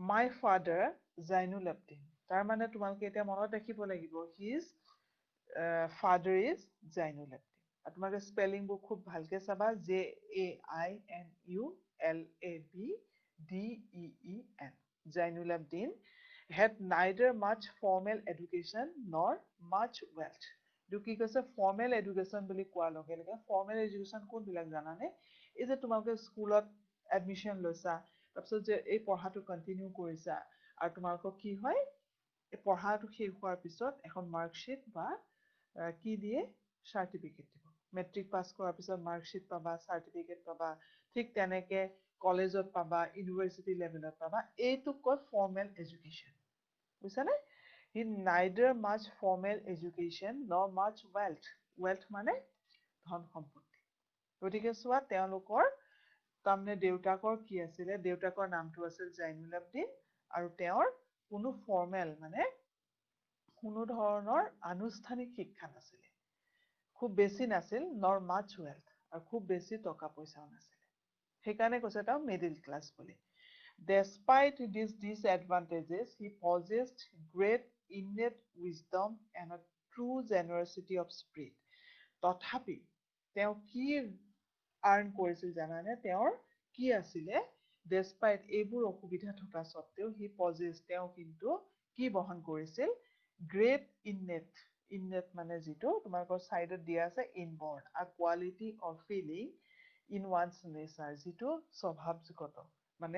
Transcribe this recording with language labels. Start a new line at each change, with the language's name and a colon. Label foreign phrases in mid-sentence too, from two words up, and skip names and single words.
English: My father
Assamese: জাইনুল আব্দিন, তাৰমানে তোমালোকে এতিয়া মনত ৰাখিব লাগিব,
English: his father is
Assamese: জাইনুল আব্দিন। তোমালোকে স্পেলিংবোৰ খুব ভালকে চাবা
English: JAINULABDEEN Jainul Abdin had neither much formal education nor much wealth.
Assamese: এইটো কি কৈছে
English: formal education
Assamese: বুলি কোৱাৰ লগে লগে
English: formal education
Assamese: কোনবিলাক জানানে এই যে তোমালোকে স্কুলত এডমিশ্যন লৈছা তাৰপিছত যে এই পঢ়াটো কণ্টিনিউ কৰিছা আৰু তোমালোকক কি হয় এই পঢ়াটো শেষ হোৱাৰ পিছত এখন মাৰ্কশ্বিট বা কি দিয়ে চাৰ্টিফিকেট দিব
English: matric pass
Assamese: কৰাৰ পিছত মাৰ্কশ্বিট পাবা চাৰ্টিফিকেট পাবা ঠিক তেনেকে কলেজত পাবা ইউনিভাৰ্চিটি লেভেলত পাবা এইটোক কয়
English: formal education
Assamese: বুজিছানে
English: he neither much formal education nor much wealth wealth
Assamese: মানে ধন সম্পত্তি গতিকে চোৱা তেওঁলোকৰ তাৰমানে দেউতাকৰ কি আছিলে দেউতাকৰ নামটো আছিল জাইনুল আব্দিন আৰু তেওঁৰ কোনো ফৰ্মেল মানে কোনো ধৰণৰ আনুষ্ঠানিক শিক্ষা নাছিলে খুব বেছি নাছিল
English: nor much wealth
Assamese: আৰু খুব বেছি টকা পইচাও নাছিলে সেইকাৰণে কৈছে তেওঁ
English: middle class
Assamese: বুলি
English: Despite these disadvantages, he possessed great innate wisdom and a true generosity of spirit.
Assamese: তথাপি তেওঁ কি আৰ্ণ কৰিছিল জানানে তেওঁৰ কি আছিলে ডেছপাইট এইবোৰ অসুবিধা থকা স্বত্তেও
English: he possess
Assamese: তেওঁ কিন্তু কি বহন কৰিছিল
English: great innate
Assamese: মানে যিটো তোমালোকৰ চাইডত দিয়া আছে
English: inborn a quality of feeling in one's nature
Assamese: যিটো স্বভাৱগত মানে